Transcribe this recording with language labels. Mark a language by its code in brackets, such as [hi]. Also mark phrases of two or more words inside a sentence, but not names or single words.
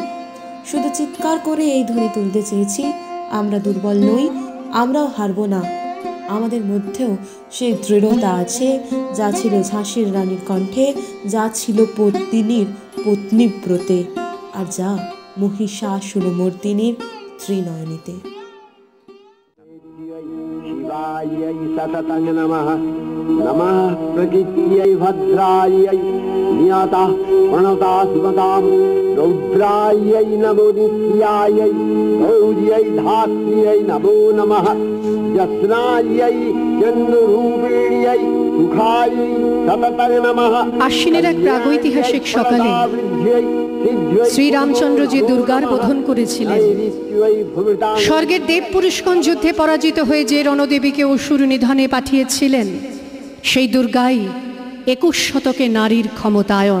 [bn] শুধু চিৎকার করে এই ধ্বনি তুলতে চেয়েছি, আমরা দুর্বল নই, আমরাও হারবো না। আমাদের মধ্যেও সেই দৃঢ়তা আছে যা ছিল ঝাঁসির রানীর কণ্ঠে, যা ছিল পত্নীর পত্নীব্রতে, আর যা মহিষাসুরমর্দিনীর ত্রিনয়নীতে। [sa] शिवायै सततं नमः। नमः प्रकृत्यै भद्रायै नियतः प्रणता सुमतां रौद्रायै नमो नित्यायै गौर्यै धात्र्यै नमो नमः। यस्नायै चन्द्ररूपिण्यै सुखायै सततं नमः। [bn] আশ্বিনের এক প্রাগৈতিহাসিক সকালে শ্রীরামচন্দ্র যে দুর্গার বোধন করেছিলেন, স্বর্গের দেব পুরুষগণ যুদ্ধে পরাজিত হয়ে যে রণদেবীকে অসুর নিধনে পাঠিয়েছিলেন, সেই দুর্গাই 21 শতকে নারীর ক্ষমতায়ন।